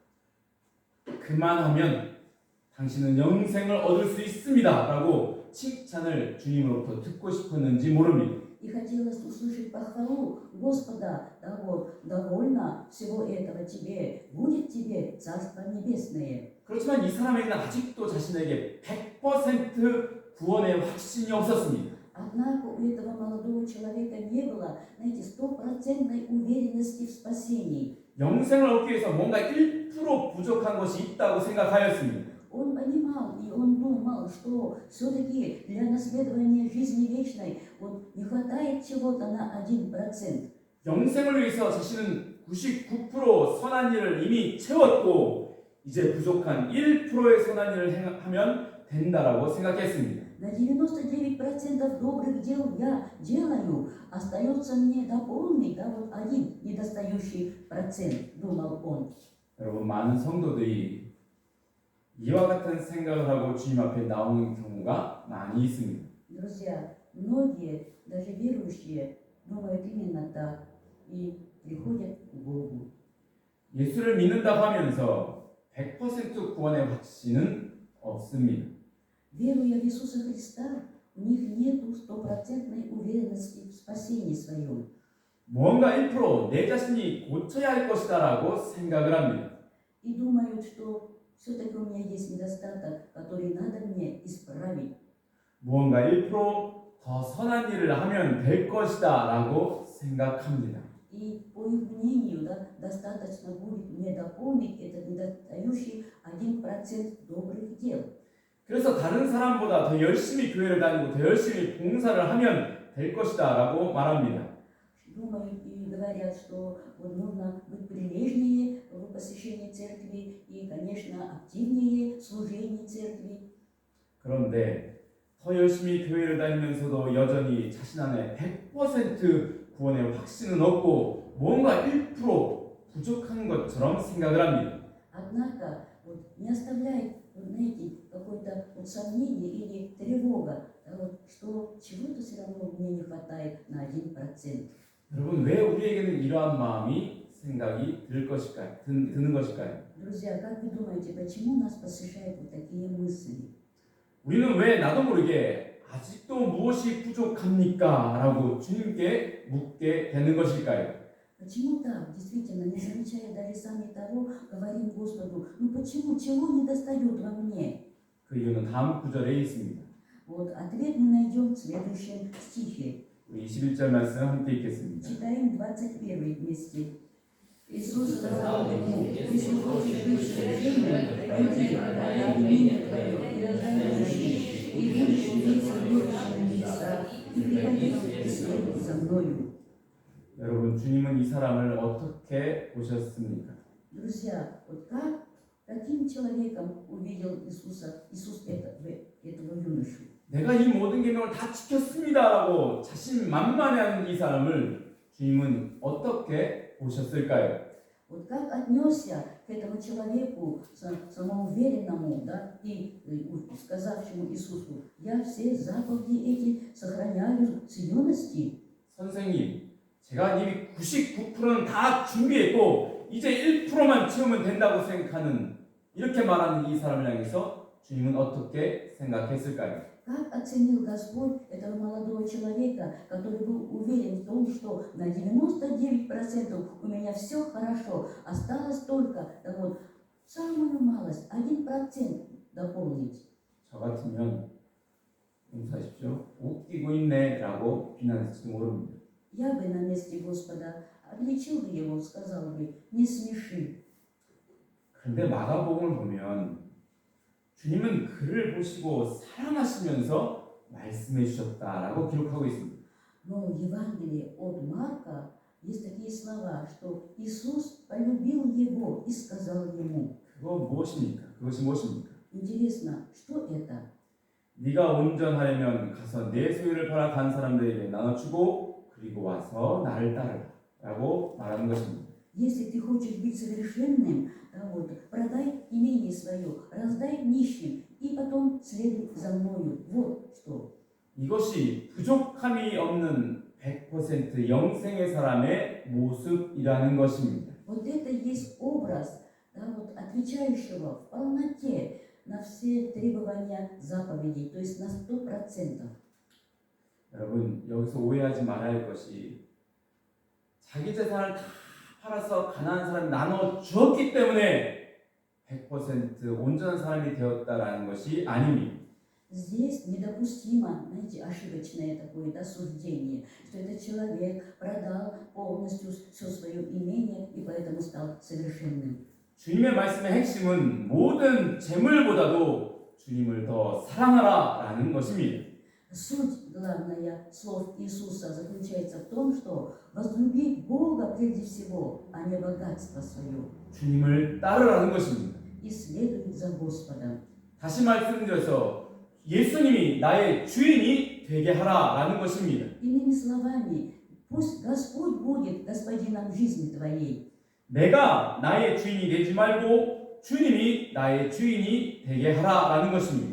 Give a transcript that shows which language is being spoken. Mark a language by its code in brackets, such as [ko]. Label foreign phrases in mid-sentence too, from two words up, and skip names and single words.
[ko] 그만하면 당신은 영생을 얻을 수 있습니다 라고 칭찬을 주님으로부터 듣고 싶었는지 모릅니다. [ru] И хотелось услышать похвалу Господа, да вот, довольно всего этого тебе, будет тебе Царство Небесное. [ko] 그렇지만 이 사람에게는 아직도 자신에게 100% 구원의 확신이 없었습니다. [ru] Однако у этого молодого человека не было, знаете, стопроцентной уверенности в спасении. [ko] 영생을 얻기 위해서 뭔가 1% 부족한 것이 있다고 생각하였습니다. [ru] Он понимал и он думал, что все-таки для наследования жизни вечной вот не хватает чего-то на 1%. [ko] 영생을 위해서 자신은 99% 선한 일을 이미 채웠고 이제 부족한 1%의 선한 일을 하면 된다라고 생각했습니다. [ru] На 99% добрых дел я делаю, остается мне дополнить, да, вот один недостающий процент, думал он. [ko] 여러분 많은 성도들이 이와 같은 생각을 하고 주님 앞에 나오는 경우가 많이 있습니다. [ru] Друзья, многие, даже верующие, думают именно так и приходят к Богу. [ko] 예수를 믿는다고 하면서 100% 구원의 확신은 없습니다. [ru] Веруя в Иисуса Христа, у них нет стопроцентной уверенности в спасении своем. [ko] 뭔가 1%내 자신이 고쳐야 할 것이다라고 생각을 합니다. [ru] И думают, что все-таки у меня есть недостаток, который надо мне исправить. [ko] 무언가 1%더 선한 일을 하면 될 것이다라고 생각합니다. [ru] И по их мнению, да, достаточно будет мне дополнить этот недостающий 1% добрых дел. [ko] 그래서 다른 사람보다 더 열심히 교회를 다니고 더 열심히 봉사를 하면 될 것이다라고 말합니다. [ru] Думают и говорят, что вот нужно быть прилежнее в посещении церкви и, конечно, активнее в служении церкви. [ko] 그런데 더 열심히 교회를 다니면서도 여전히 자신 안에 100% 구원의 확신은 없고 뭔가 1% 부족한 것처럼 생각을 합니다. [ru] Однако вот, не оставляет, вот, знаете, какое-то вот сомнение или тревога, да, вот, что чего-то все равно мне не хватает на 1%. [ko] 여러분 왜 우리에게는 이러한 마음이 생각이 드는 것일까요? [ru] Друзья, как вы думаете, почему нас посещают вот такие мысли? [ko] 우리는 왜 나도 모르게 아직도 무엇이 부족합니까? 라고 주님께 묻게 되는 것일까요? [ru] Почему так? Действительно, не замечая даже сами того, говорим Господу, ну почему, чего не достает во мне? [ko] 그 이유는 다음 구절에 있습니다. [ru] Вот ответ мы найдем в следующем стихе. [ko] 우리 21절 말씀 함께 읽겠습니다. [ru] Читаем 21 вместе. Иисус сказал ему, если хочешь быть совершенным, пойди, ради имя Твое, и раздай и будешь иметь сокровища на небесах, и приходи, и следуй за мною. [ko] 여러분 주님은 이 사람을 어떻게 보셨습니까? [ru] Друзья, вот каким человеком увидел Иисус этого юношу? [ko] 내가 이 모든 계명을 다 지켰습니다라고 자신만만해하는 이 사람을 주님은 어떻게 보셨을까요? [ru] Вот как отнесся к этому человеку, самоуверенному, да, и сказавшему Иисусу, я все заповеди эти сохраняю с юности. [ko] 선생님, 제가 이미 99%는 다 준비했고 이제 1%만 채우면 된다고 생각하는 이렇게 말하는 이 사람을 향해서 주님은 어떻게 생각했을까요? [ru] Как оценил Господь этого молодого человека, который был уверен в том, что на 99% у меня все хорошо, осталось только да вот, самую малость, 1% дополнить. [ko] 저 같으면 용서하십시오. 웃기고 있네라고 비난했을지도 모릅니다. [ru] Я бы на месте Господа обличил бы его, сказал бы, не смеши. [ko] 그런데 마가복음을 보면 주님은 그를 보시고 사랑하시면서 말씀해 주셨다라고 기록하고 있습니다. [ru] Но в Евангелии от Марка есть такие слова, что Иисус полюбил его и сказал ему. [ko] 그거 무엇입니까? 그것이 무엇입니까? [ru] Интересно, что это? [ko] 네가 온전하려면 가서 내 소유를 팔아 간 사람들에게 나눠주고 그리고 와서 나를 따르라라고 말하는 것입니다. [ru] Если ты хочешь быть совершенным, да, вот, продай имение свое, раздай нищим и потом следуй за мною. Вот что. [ko] 이것이 부족함이 없는 100% 영생의 사람의 모습이라는 것입니다. [ru] Вот это и есть образ, да, вот, отвечающего в полноте на все требования заповедей, то есть на 100%. [ko] 여러분, 여기서 오해하지 말아야 할 것이 자기 재산을 다 팔아서 가난한 사람이 나눠 주었기 때문에 100% 온전한 사람이 되었다라는 것이 아닙니다. [ru] Здесь недопустимо, знаете, ошибочное такое суждение, что этот человек продал полностью все свое имение и поэтому стал совершенным. [ko] 주님의 말씀의 핵심은 모든 재물보다도 주님을 더 사랑하라라는 것입니다. [ru] Суть, главная, слов Иисуса заключается в том, что возлюби Бога прежде всего, а не богатство свое, [ko] 주님을 따르라는 것입니다. [ru] и следуй за Господом. [ko] 다시 말씀드려서 예수님이 나의 주인이 되게 하라라는 것입니다. [ru] Иными словами, пусть Господь будет господином жизни твоей. [ko] 내가 나의 주인이 되지 말고 주님이 나의 주인이 되게 하라라는 것입니다.